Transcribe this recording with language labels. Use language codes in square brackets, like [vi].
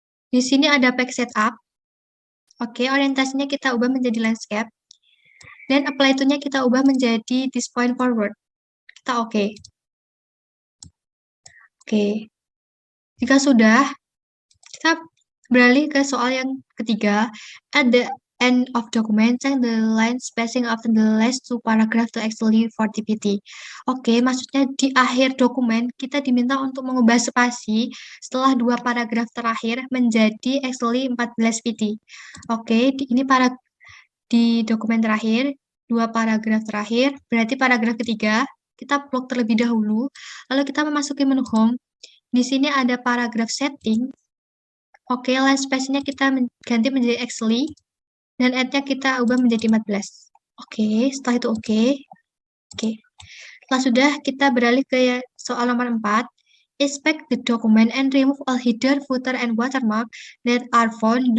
[id] Di sini ada page setup. Oke, orientasinya kita ubah menjadi landscape. Dan apply to-nya kita ubah menjadi this point forward. Kita oke. Oke. Jika sudah, kita beralih ke soal yang ketiga. [en] At the end of document, change the line spacing of the last two paragraph to actually 40 pt. [id] Oke, maksudnya di akhir dokumen kita diminta untuk mengubah spasi setelah dua paragraf terakhir menjadi actually 14 pt. Oke, ini di dokumen terakhir, dua paragraf terakhir, berarti paragraf ketiga, kita blok terlebih dahulu, lalu kita memasuki menu home. Di sini ada paragraf setting. Oke, line space-nya kita ganti menjadi actually, dan add-nya kita ubah menjadi 14. Oke, setelah itu oke. Oke. Setelah sudah, kita beralih ke soal nomor 4. [en] Inspect the document and remove all header, footer, and watermark that are found.